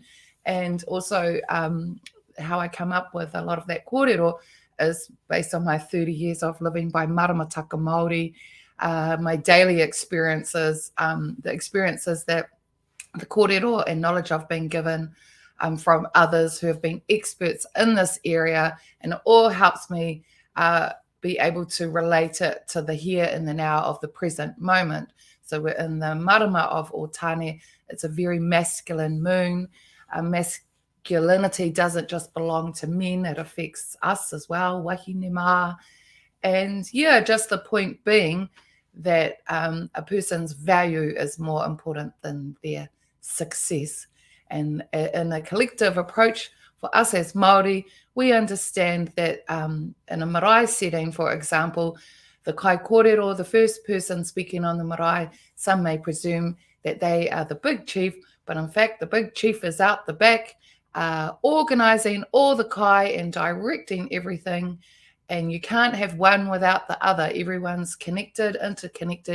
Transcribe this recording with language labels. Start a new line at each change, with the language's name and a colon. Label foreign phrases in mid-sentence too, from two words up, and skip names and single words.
English: And also how I come up with a lot of that kōrero is based on my 30 years of living by
Māori: maramataka Māori,
English: my daily experiences, the experiences that the kōrero and knowledge I've been given from others who have been experts in this area, and it all helps me be able to relate it to the here and the now of the present moment. So we're in the marama of Otane. It's a very masculine moon. Masculinity doesn't just belong to men, it affects us as well,
Māori: wahine mā.
English: And just the point being that a person's value is more important than their success. And in a collective approach for us as Māori, we understand that in a marae setting, for example, the
Māori: kai kōrero,
English: the first person speaking on the marae, some may presume that they are the big chief, but in fact the big chief is out the back, organising all the kai and directing everything. And you can't have one without the other. Everyone's connected, interconnected.